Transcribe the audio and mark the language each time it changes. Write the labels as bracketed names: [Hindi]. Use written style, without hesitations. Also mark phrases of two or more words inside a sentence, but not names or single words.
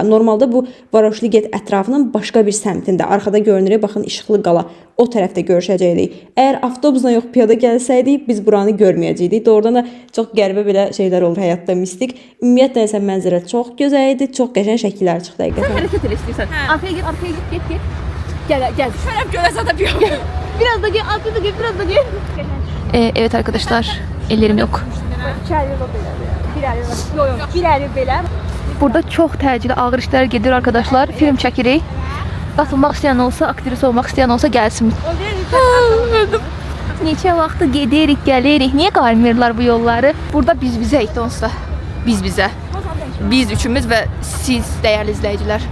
[Azerbaijani] Normalda bu Varoşlu Get ətrafının başqa bir səmtində, arxada görünür, baxın işıqlı qala. O tərəfdə görüşəcəkdik. Əgər avtobusla yox piyada gəlsəydik, biz buranı görməyəcəkdik. Doğrudan da çox qəribə belə şeylər olur həyatda, mistik. Ümumiyyətlə isə mənzərə çox gözəl idi, çox qəşəng şəkillər çıxdı həqiqətən. Sən hərəkət elə istəyirsən. [Turkish] Arkaya get. Gel. Şöyle göre zaten yok. Biraz da gel, arkada gel, biraz da gel. Evet arkadaşlar, ellerim yok. [Azerbaijani] Birer belə. Burada çox təcili ağır işlər gedir arkadaşlar. Film çəkirik. Qatılmaq istəyən olsa, aktris olmaq istəyən olsa gəlsin. Öldüm. Neçə vaxtı gedirik, gəlirik. Niyə qaymırlar bu yolları? Burada biz bizəyik onsuz da. Biz bizə. Biz üçümüz və siz dəyərli izləyicilər.